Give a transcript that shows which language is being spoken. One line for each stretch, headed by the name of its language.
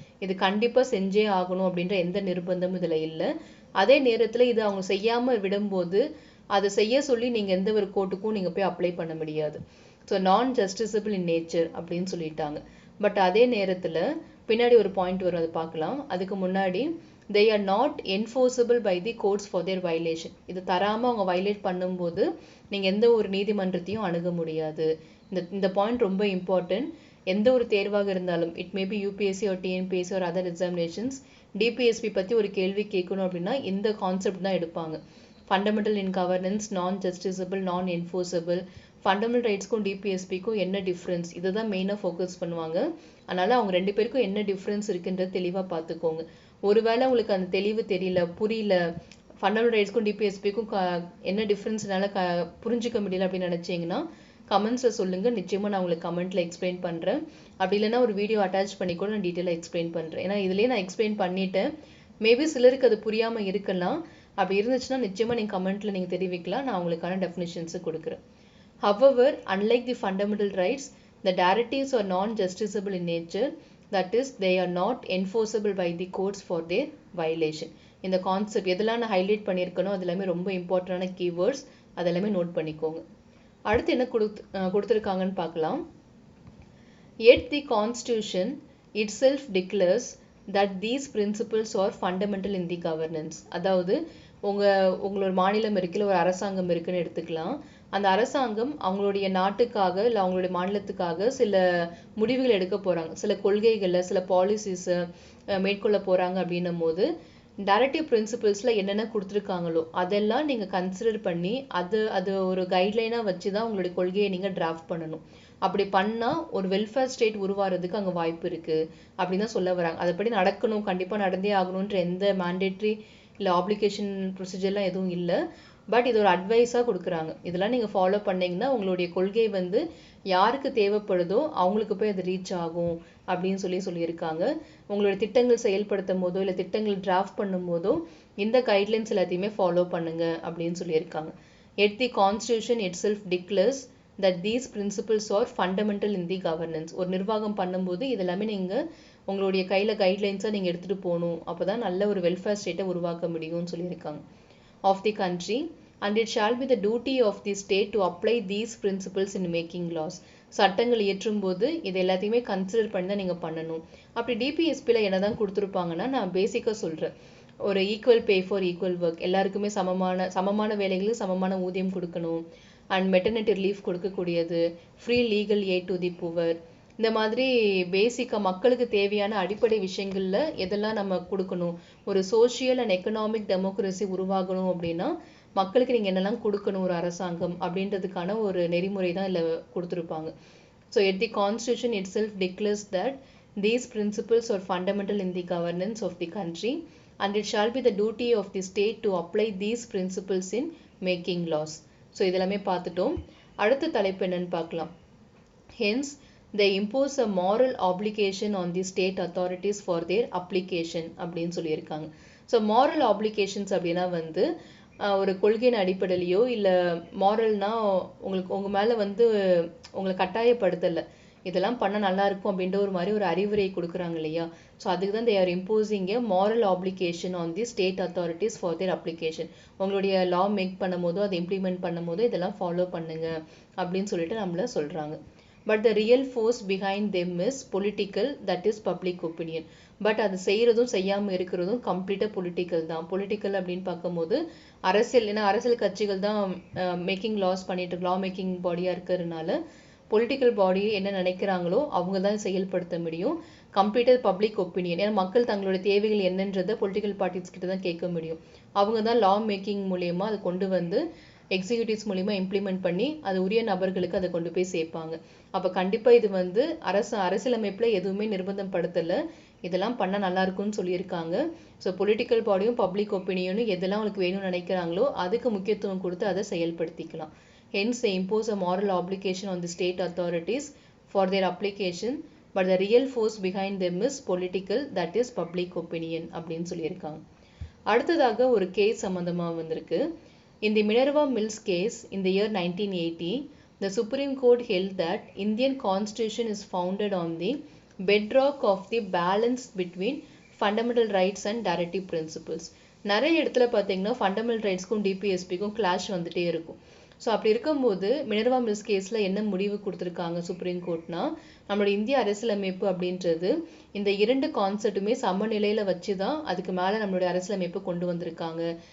Tamil: இது கண்டிப்பாக செஞ்சே ஆகணும் அப்படின்ற எந்த நிர்பந்தமும் இதில் இல்லை. அதே நேரத்தில் இது அவங்க செய்யாமல் விடும்போது அதை செய்ய சொல்லி நீங்கள் எந்த ஒரு கோர்ட்டுக்கும் நீங்கள் போய் அப்ளை பண்ண முடியாது. ஸோ நான் ஜஸ்டிசபிள் இன் நேச்சர் அப்படின்னு சொல்லிட்டாங்க. பட் அதே நேரத்தில் பின்னாடி ஒரு பாயிண்ட் வரும், அதை பார்க்கலாம். அதுக்கு முன்னாடி
English: they are not enforceable by the courts for their violation.
Tamil: இது தராமல் அவங்க வயலேட் பண்ணும்போது நீங்கள் எந்த ஒரு நீதிமன்றத்தையும் அணுக முடியாது. இந்த பாயிண்ட் ரொம்ப இம்பார்ட்டன்ட். எந்த ஒரு தேர்வாக இருந்தாலும், இட் மேபி யூபிஎஸ்சி ஒரு டிஎன்பிஎஸ்சி ஒரு அதர் எக்ஸாமினேஷன்ஸ், டிபிஎஸ்பி பற்றி ஒரு கேள்வி கேட்கணும் அப்படின்னா இந்த கான்செப்ட் தான் எடுப்பாங்க. ஃபண்டமெண்டல் இன் கவர்னன்ஸ், நான் ஜஸ்டிசபிள், நான் என்ஃபோர்ஸபிள், ஃபண்டமெண்டல் ரைட்ஸ்க்கும் டிபிஎஸ்பிக்கும் என்ன டிஃப்ரென்ஸ், இதை தான் மெயினாக ஃபோக்கஸ் பண்ணுவாங்க. அதனால் அவங்க ரெண்டு பேருக்கும் என்ன டிஃப்ரென்ஸ் இருக்குன்றது தெளிவாக பார்த்துக்கோங்க. ஒருவேளை உங்களுக்கு அந்த தெளிவு தெரியல, புரியல, ஃபண்டமெண்டல் ரைட்ஸ்க்கும் டிபிஎஸ்பிக்கும் என்ன டிஃப்ரென்ஸ்னால புரிஞ்சிக்க முடியல அப்படின்னு நினச்சிங்கன்னா கமெண்ட்ஸில் சொல்லுங்கள். நிச்சயமாக நான் உங்களுக்கு கமெண்ட்டில் எக்ஸ்பிளைன் பண்ணுறேன். அப்படி இல்லைன்னா ஒரு வீடியோ அட்டாச் பண்ணி கூட நான் டீட்டெயிலாக எக்ஸ்பிளைன் பண்ணுறேன். ஏன்னா இதுலேயே நான் எக்ஸ்பிளைன் பண்ணிட்டேன். மேபி சிலருக்கு அது புரியாமல் இருக்கலாம். அப்படி இருந்துச்சுன்னா நிச்சயமாக நீங்கள் கமெண்ட்டில் நீங்கள் தெரிவிக்கலாம், நான் உங்களுக்கான டெஃபினிஷன்ஸு கொடுக்குறேன்.
English: However, unlike the fundamental rights, the directives are non-justiciable in nature. That is, they are not enforceable by the courts for their violation.
Tamil: இந்த கான்செப்ட் எதெல்லாம் நான் ஹைலைட் பண்ணியிருக்கணும் அது எல்லாமே ரொம்ப இம்பார்ட்டண்டான கீவேர்ட்ஸ், அதெல்லாமே நோட் பண்ணிக்கோங்க. அடுத்து என்ன கொடுத்துருக்காங்கன்னு பார்க்கலாம்.
English: Yet the Constitution itself declares that these principles are fundamental in the governance.
Tamil: அதாவது உங்களோட மாநிலம் இருக்குல்ல, ஒரு அரசாங்கம் இருக்குன்னு எடுத்துக்கலாம். அந்த அரசாங்கம் அவங்களுடைய நாட்டுக்காக இல்லை அவங்களுடைய மாநிலத்துக்காக சில முடிவுகள் எடுக்க போகிறாங்க, சில கொள்கைகளை, சில பாலிசிஸை மேற்கொள்ள போகிறாங்க. அப்படின்னும் போது டைரக்டிவ் பிரின்சிபிள்ஸில் என்னென்ன கொடுத்துருக்காங்களோ அதெல்லாம் நீங்கள் கன்சிடர் பண்ணி அது ஒரு கைட்லைனாக வச்சு தான் உங்களுடைய கொள்கையை நீங்கள் டிராஃப்ட் பண்ணணும். அப்படி பண்ணால் ஒரு வெல்ஃபேர் ஸ்டேட் உருவாகிறதுக்கு அங்கே வாய்ப்பு இருக்குது அப்படின்னு தான் சொல்ல வராங்க. அதுபடி நடக்கணும், கண்டிப்பாக நடந்தே ஆகணுன்ற எந்த மேண்டேட்ரி இல்லை ஆப்ளிகேஷன் ப்ரொசீஜர்லாம் எதுவும் இல்லை. பட் இது ஒரு அட்வைஸாக கொடுக்குறாங்க. இதெல்லாம் நீங்கள் ஃபாலோ பண்ணிங்கன்னா உங்களுடைய கொள்கை வந்து யாருக்கு தேவைப்படுதோ அவங்களுக்கு போய் அது ரீச் ஆகும் அப்படின்னு சொல்லியிருக்காங்க. உங்களுடைய திட்டங்கள் செயல்படுத்தும் போதோ இல்லை திட்டங்கள் டிராஃப்ட் பண்ணும் போதோ இந்த கைட்லைன்ஸ் எல்லாத்தையுமே ஃபாலோ பண்ணுங்க அப்படின்னு சொல்லியிருக்காங்க.
English: Yet the Constitution itself declares that these principles are fundamental in the governance.
Tamil: ஒரு நிர்வாகம் பண்ணும்போது இதெல்லாமே நீங்கள் உங்களுடைய கையில் கைட்லைன்ஸாக நீங்கள் எடுத்துகிட்டு போகணும், அப்போ தான் நல்ல ஒரு வெல்ஃபேர் ஸ்டேட்டை உருவாக்க முடியும்னு சொல்லியிருக்காங்க.
English: Of the country, and it shall be the duty of the state to apply these principles in making laws.
Tamil: சட்டங்கள் இயற்றும் போது இது எல்லாத்தையுமே கன்சிடர் பண்ணி தான் நீங்கள் பண்ணணும். அப்படி டிபிஎஸ்பியில் என்ன தான் கொடுத்துருப்பாங்கன்னா, நான் பேசிக்காக சொல்கிறேன், ஒரு
English: equal pay for equal work,
Tamil: எல்லாருக்குமே சமமான வேலைகளுக்கு சமமான ஊதியம் கொடுக்கணும், அண்ட் மெட்டர்னிட்டி ரிலீஃப் கொடுக்கக்கூடியது,
English: free legal aid to the poor,
Tamil: இந்த மாதிரி பேசிக்காக மக்களுக்கு தேவையான அடிப்படை விஷயங்களில் எதெல்லாம் நம்ம கொடுக்கணும். ஒரு சோஷியல் அண்ட் எக்கனாமிக் டெமோக்ரஸி உருவாகணும் அப்படின்னா மக்களுக்கு நீங்கள் என்னெல்லாம் கொடுக்கணும் ஒரு அரசாங்கம் அப்படின்றதுக்கான ஒரு நெறிமுறை தான் இல்லை கொடுத்துருப்பாங்க.
English: So and the constitution itself declares that these principles are fundamental in the governance of the country and it shall be the duty of the state to apply these principles in making laws.
Tamil: So இதெல்லாமே பார்த்துட்டோம். அடுத்த தலைப்பு என்னன்னு பார்க்கலாம்.
English: hence they impose a moral obligation on the state authorities for their application
Tamil: அப்படின்னு சொல்லியிருக்காங்க. So moral obligations அப்படின்னா வந்து ஒரு கொள்கையின் அடிப்படையிலையோ இல்லை மாரல்னா உங்கள் மேலே வந்து உங்களை கட்டாயப்படுத்தலை, இதெல்லாம் பண்ணால் நல்லா இருக்கும் அப்படின்ற ஒரு மாதிரி ஒரு அறிவுரை கொடுக்குறாங்க இல்லையா.
English: so
Tamil: அதுக்கு தான்
English: they are imposing a moral obligation on the state authorities for their application.
Tamil: உங்களுடைய லா மேக் பண்ணும் போதோ அதை இம்ப்ளிமெண்ட் பண்ணும் போதோ இதெல்லாம் ஃபாலோ பண்ணுங்க அப்படின்னு சொல்லிட்டு நம்மள சொல்கிறாங்க.
English: But the real force behind them is political, that is public opinion.
Tamil: But அது செய்கிறதும் செய்யாமல் இருக்கிறதும் கம்ப்ளீட்டாக பொலிட்டிக்கல் தான். பொலிட்டிக்கல் அப்படின்னு பார்க்கும்போது அரசியல், ஏன்னா அரசியல் கட்சிகள் தான் மேக்கிங் லாஸ் பண்ணிட்டு லா மேக்கிங் பாடியாக இருக்கிறதுனால பொலிட்டிக்கல் பாடி என்ன நினைக்கிறாங்களோ அவங்க தான் செயல்படுத்த முடியும். கம்ப்ளீட்டாக பப்ளிக் ஒப்பீனியன், ஏன்னா மக்கள் தங்களோட தேவைகள் என்னன்றதை பொலிட்டிக்கல் பார்ட்டிஸ் கிட்ட தான் கேட்க முடியும். அவங்க தான் லா மேக்கிங் மூலயமா அதை கொண்டு வந்து எக்ஸிக்யூட்டிவ்ஸ் மூலிமா இம்ப்ளிமெண்ட் பண்ணி அது உரிய நபர்களுக்கு அதை கொண்டு போய் சேர்ப்பாங்க. அப்போ கண்டிப்பாக இது வந்து அரசியலமைப்பில் எதுவுமே நிர்பந்தம் படுத்தலை. இதெல்லாம் பண்ணால் நல்லா இருக்கும்னு சொல்லியிருக்காங்க. ஸோ பொலிட்டிக்கல் பாடியும் பப்ளிக் ஒப்பீனியனும் எதெல்லாம் அவங்களுக்கு வேணும்னு நினைக்கிறாங்களோ அதுக்கு முக்கியத்துவம் கொடுத்து அதை செயல்படுத்திக்கலாம்.
English: Hence, they impose a moral obligation on the state authorities for their application, but the real force behind them is political, that is public opinion
Tamil: அப்படின்னு சொல்லியிருக்காங்க. அடுத்ததாக ஒரு கேஸ் சம்பந்தமாக வந்திருக்கு.
English: In the Minerva Mills case in the year 1980, the Supreme Court held that Indian Constitution is founded on the bedrock of the balance between fundamental rights and directive principles.
Tamil: நிறைய இடத்துல பார்த்தீங்கன்னா fundamental ரைட்ஸ்க்கும் டிபிஎஸ்பிக்கும் clash வந்துட்டே இருக்கும். So அப்படி இருக்கும்போது Minerva mills கேஸில் என்ன முடிவு கொடுத்துருக்காங்க சுப்ரீம் கோர்ட்னா, நம்மளோட இந்திய அரசியலமைப்பு அப்படின்றது இந்த இரண்டு கான்செப்ட்டுமே சமநிலையில் வச்சு தான் அதுக்கு மேலே நம்மளுடைய அரசியலமைப்பு கொண்டு வந்திருக்காங்க.